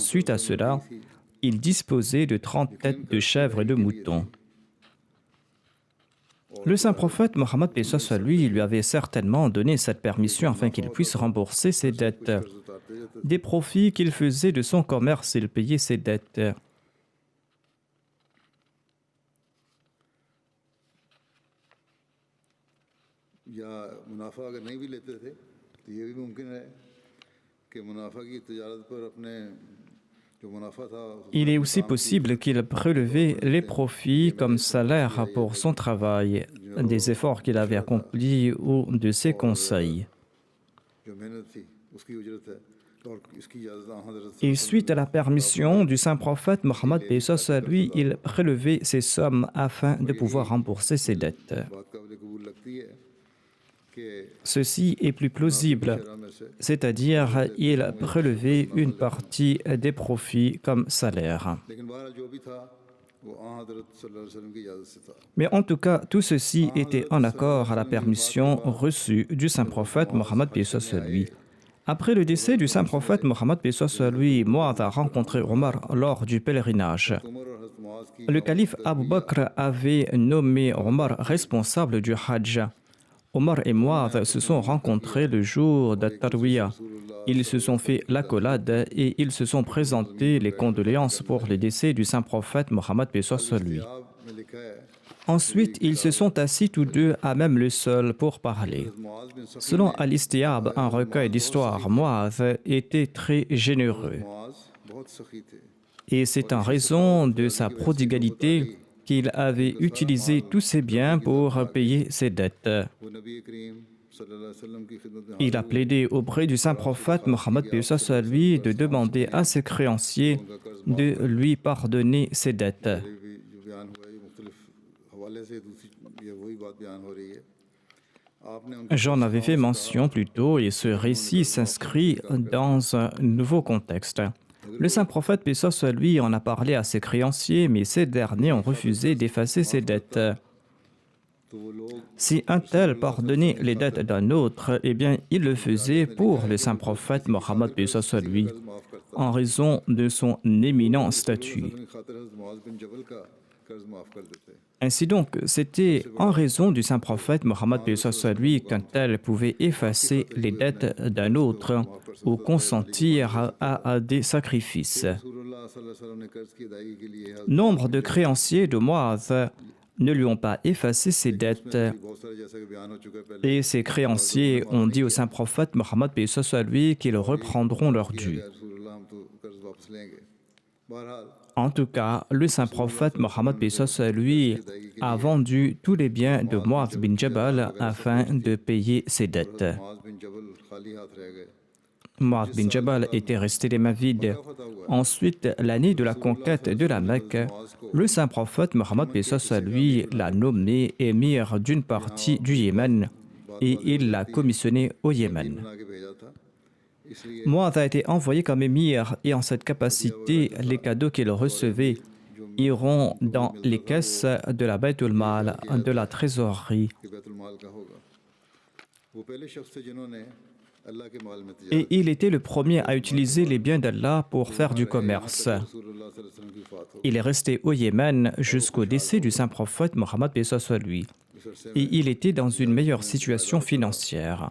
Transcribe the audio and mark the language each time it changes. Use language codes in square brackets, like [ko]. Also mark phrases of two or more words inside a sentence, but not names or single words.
[fr] Suite à cela, il disposait de 30 têtes de chèvres et de moutons. Le saint prophète Mohammed paix soit lui avait certainement donné cette permission afin qu'il puisse rembourser ses dettes. Des profits qu'il faisait de son commerce, il payait ses dettes. [ur] یا منافع اگر نہیں بھی لیتے تھے تو یہ بھی ممکن ہے کہ منافع کی تجارت پر اپنے جو منافع تھا [fr] Il est aussi possible qu'il prélevait les profits comme salaire pour son travail, des efforts qu'il avait accomplis ou de ses conseils. [ur] جو محنت تھی اس کی اجرت ہے اور اس کی اجازت حضرت [fr] Et suite à la permission du saint prophète Mohammed paix soit lui, il prélevait ces sommes afin de pouvoir rembourser ses dettes. [ur] بات قابل قبول لگتی ہے کہ [fr] Ceci est plus plausible, [ur] شرح میں سے [fr] c'est-à-dire il prélevait une partie des profits comme salaire. [ur] لیکن بہرحال جو بھی تھا وہ حضرت [ar] صلى الله عليه وسلم [ur] کی اجازت سے تھا [fr] Mais en tout cas, tout ceci était en accord à la permission reçue du saint prophète Mohammed paix soit lui. Après le décès du saint prophète Mohammed paix soit lui, Mu'adh a rencontré Omar lors du pèlerinage. [ur] عمر اور حضرت معاذ کی [fr] Le calife Abu Bakr avait nommé Omar responsable du Hajj. Omar et Mu'adh se sont rencontrés le jour de Tarwiyah. Ils se sont fait l'accolade et ils se sont présentés les condoléances pour le décès du saint prophète Mohammed paix soit lui. [ur] کتاب میں لکھا ہے [fr] Ensuite, ils se sont assis tous deux à même le sol pour parler. मुआज़ बिन सफ़ी Selon Al-Istiab, un recueil d'histoire, Mu'adh était très généreux. [ur] معاذ بہت سخی تھے [fr] Et c'est en raison de sa prodigalité qu'il avait utilisé tous ses biens pour payer ses dettes. [ur] وہ نبی کریم [ar] صلى الله عليه وسلم [ur] کی خدمت میں [fr] Il a plaidé auprès du saint prophète Mohammed paix soit lui de demander à ses créanciers de lui pardonner ses dettes. [ur] حاضر بھی جو بیان ہوا ہے یہ مختلف حوالے سے دوسری یہ وہی بات بیان ہو رہی ہے آپ نے ان کے [fr] J'en avais fait mention plus tôt et ce récit s'inscrit dans un nouveau contexte. Le saint prophète paix soit lui en a parlé à ses créanciers, mais ces derniers ont refusé d'effacer ses dettes. [ur] تو وہ لوگ [fr] Si un tel pardonnait les dettes d'un autre, eh bien, il le faisait pour le saint prophète Mohammed paix soit lui, [ur] قرض معاف کرتے [fr] en raison de son éminent statut. [ur] اپنی خاطر حضرت معاذ بن جبل کا قرض معاف کر دیتے [fr] Ainsi donc, c'était en raison du saint prophète Mohammed paix soit lui qu'un tel pouvait effacer les dettes d'un autre ou consentir à des sacrifices. [ur] رسول اللہ [ar] صلى الله عليه وسلم [ur] نے قرض کی ادائیگی کے لیے حضرت [fr] Nombre de créanciers de Mu'adh ne lui ont pas effacé ses dettes [ur] بہت سارے جیسا کہ بیان ہو چکا ہے پہلے [fr] et ses créanciers ont dit au saint prophète Mohammed paix soit lui qu'ils reprendront leur dû. [ur] رسول اللہ ہم تو قرض واپس لیں گے بہرحال [fr] En tout cas, le saint prophète Mohammed paix soit lui a vendu tous les biens de Mu'adh bin Jabal afin de payer ses dettes. [ur] معاذ بن جبل خالی ہاتھ رہ گئے [fr] Mu'adh bin Jabal était resté les mains vides. Ensuite, l'année de la conquête de la Mecque, le saint prophète Mohammed paix soit lui l'a nommé émir d'une partie du Yémen et il l'a commissionné au Yémen. [ur] بنا کے بھیجا تھا اس لیے [fr] Mu'adh a été envoyé comme émir et en cette capacité, les cadeaux qu'il recevait iront dans les caisses de la Bayt al-Mal, de la trésorerie. [ur] کہ بیت المال کا ہوگا وہ پہلے شخص تھے جنہوں نے اللہ کے مال میں [fr] Et il était le premier à utiliser les biens d'Allah pour faire du commerce. [ur] رسول اللہ [ar] صلى الله عليه وسلم [ur] کی وفات ہو [fr] Il est resté au Yémen jusqu'au décès du saint prophète Mohammed paix soit lui. Et il était dans une meilleure situation financière.